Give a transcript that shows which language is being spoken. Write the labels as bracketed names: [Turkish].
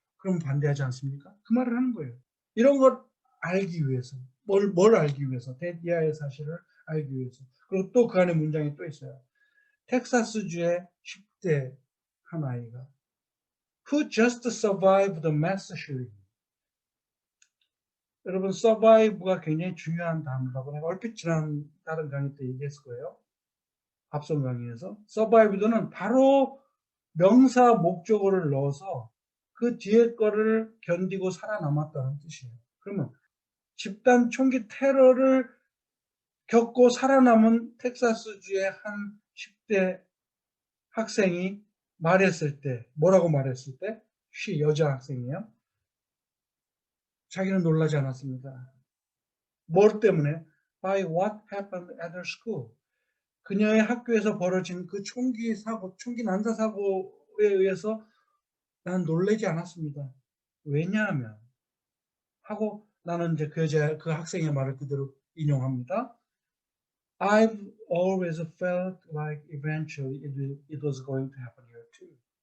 [Korean] 그럼 반대하지 않습니까? 그 말을 하는 거예요. 이런 걸 알기 위해서. 뭘 알기 위해서? 데디아의 사실을 알기 위해서. 그리고 또 그 안에 문장이 또 있어요. 텍사스주의 10대 한 아이가 [English] Who just survived the mass shooting? [Korean] 여러분, survive가 굉장히 중요한 단어라고 내가 얼핏 지난 다른 강의 때 얘기했을 거예요. 앞선 강의에서. survived는 바로 명사 목적어를 넣어서 그 뒤에 거를 견디고 살아남았다는 뜻이에요. 그러면 집단 총기 테러를 겪고 살아남은 텍사스주의 한 10대 학생이 말했을 때, 뭐라고 말했을 때? 여자 학생이에요. 자기는 놀라지 않았습니다. 뭘 때문에? [English] By what happened at her school. [Korean] 그녀의 학교에서 벌어진 그 총기 난사 사고에 의해서 난 놀라지 않았습니다. 왜냐하면 하고 나는 이제 그 학생의 말을 그대로 인용합니다. [English] I've always felt like eventually it was going to happen here too.